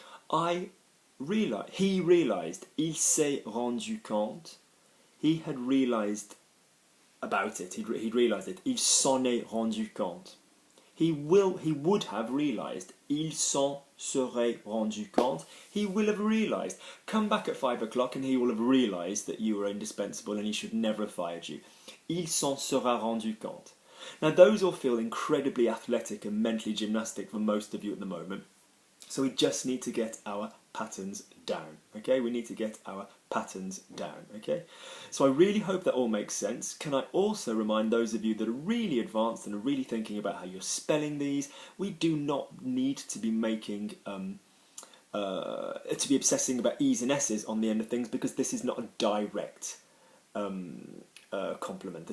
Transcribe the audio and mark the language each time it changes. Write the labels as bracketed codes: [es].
[en] He realised, [fr] il s'est rendu compte, [en] he had realised about it, he'd realised it, [fr] il s'en est rendu compte. [en] He would have realised, [fr] il s'en serait rendu compte, [en] he will have realised. Come back at 5 o'clock and he will have realised that you were indispensable and he should never have fired you. [fr] Il s'en sera rendu compte. [en] Now those all feel incredibly athletic and mentally gymnastic for most of you at the moment. So we just need to get our patterns down, okay? We need to get our patterns down, okay? So I really hope that all makes sense. Can I also remind those of you that are really advanced and are really thinking about how you're spelling these, we do not need to be making, to be obsessing about E's and S's on the end of things, because this is not a direct complement.